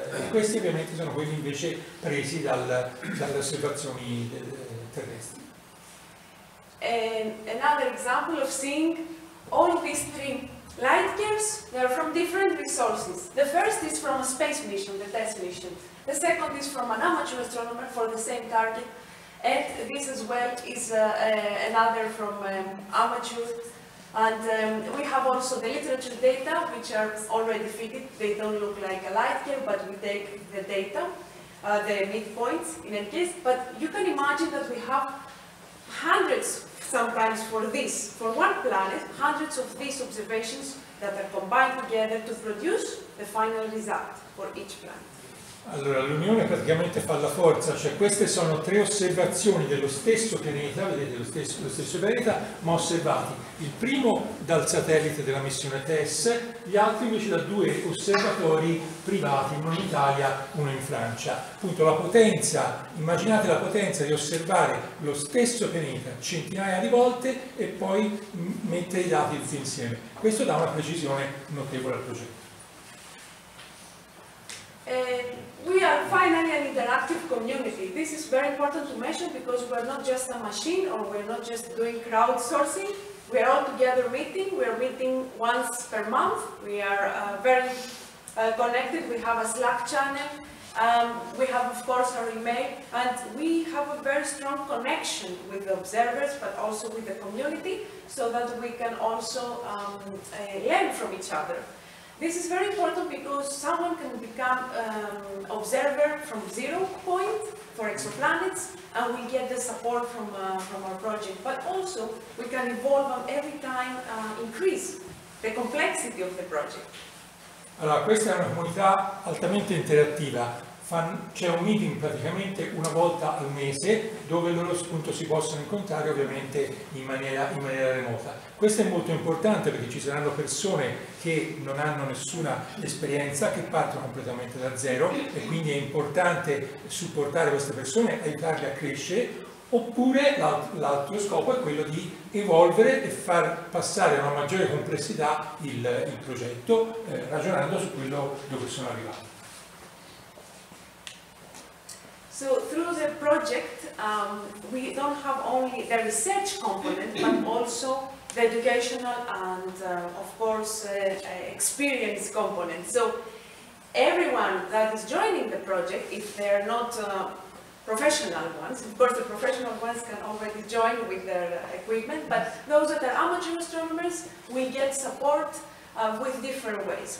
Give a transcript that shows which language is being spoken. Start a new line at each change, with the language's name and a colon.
Italian: Questi ovviamente sono quelli invece presi dalle osservazioni terrestri.
English: Another example of seeing all these three light years, they are from different resources. The first is from a space mission, the TESS mission. The second is from an amateur astronomer for the same target. And this as well is another from amateur. And we have also the literature data, which are already fitted. They don't look like a light year, but we take the data, the midpoints in any case. But you can imagine that we have hundreds, sometimes for one planet, hundreds of these observations that are combined together to produce the final result for each planet.
Italian: Allora, l'unione praticamente fa la forza, cioè queste sono 3 osservazioni dello stesso pianeta, vedete lo stesso pianeta, ma osservati. Il primo dal satellite della missione TESS, gli altri invece da 2 osservatori privati, uno in Italia, uno in Francia. Appunto la potenza, immaginate la potenza di osservare lo stesso pianeta centinaia di volte e poi mettere i dati tutti insieme. Questo dà una precisione notevole al progetto.
English: We are finally an interactive community. This is very important to mention because we're not just a machine or we're not just doing crowdsourcing. We're all together meeting. We're meeting once per month. We are very connected. We have a Slack channel. We have, of course, our email. And we have a very strong connection with the observers, but also with the community, so that we can also learn from each other. This is very important because someone can become observer from 0 point for exoplanets and we get the support from our project. But also we can evolve and every time increase the complexity of the project.
Italian: Allora, questa è una comunità altamente interattiva. C'è un meeting praticamente una volta al mese dove loro appunto si possono incontrare ovviamente in maniera remota. Questo è molto importante perché ci saranno persone che non hanno nessuna esperienza, che partono completamente da zero e quindi è importante supportare queste persone, aiutarle a crescere, oppure l'altro scopo è quello di evolvere e far passare a una maggiore complessità il progetto ragionando su quello dove sono arrivati.
English: So through the project, we don't have only the research component, but also the educational and, of course, experience component. So everyone that is joining the project, if they're not professional ones, of course the professional ones can already join with their equipment, but those that are amateur astronomers will get support with different ways.